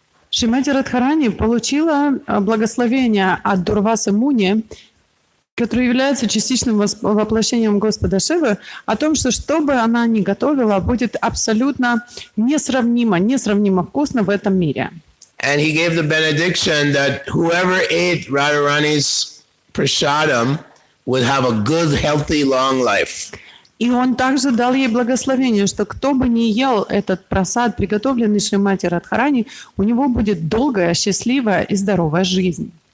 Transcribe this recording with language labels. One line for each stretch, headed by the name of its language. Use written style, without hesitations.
Russian: Шримати Радхарани получила благословение от Дурвасы Муни, который является частичным воплощением Господа Шивы, о том, что бы она ни готовила, будет абсолютно несравнимо вкусно в этом мире.
English: And he gave the benediction that whoever ate Radharani's prasadam would have a good, healthy, long life.
Russian: И он также дал ей благословение, что кто бы ни ел этот прасад, приготовленный Шримати Радхарани, у него будет долгая, счастливая и здоровая жизнь.